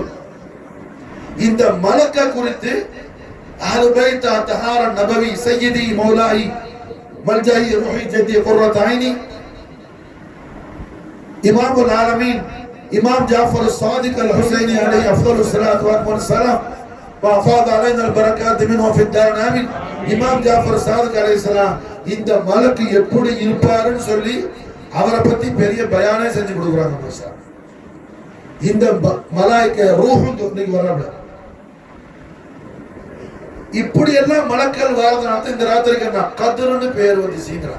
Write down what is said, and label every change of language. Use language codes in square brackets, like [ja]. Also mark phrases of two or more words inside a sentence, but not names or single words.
[ta] இந்த மலக்க குறித்து [ar] أهل البيت طهارة نبوي سيدي مولاي ملجئي روحي جدي قرة عيني إمام العالمين إمام جعفر صادق الحسيني عليه أفضل الصلاة و سلام وافاض علينا البركات منه في الدار آمين. [ta] இமாம் ஜாஃபர் சாதிக் அலைஹிஸ்ஸலாம் இந்த மலக்கு எப்படி இருப்பாருன்னு சொல்லி அவரை பத்தி பெரிய பயானே செஞ்சு கொடுக்குறாங்க. இந்த மலாயிகா ரூஹ் இன்னைக்கு வர்றாங்க. இப்படி எல்லாம் மலக்கள் வாழ்றதுனால இந்த ராத்திரிக்கு நான் கத்ருன்னு பேர் வந்து சீங்கிறான்.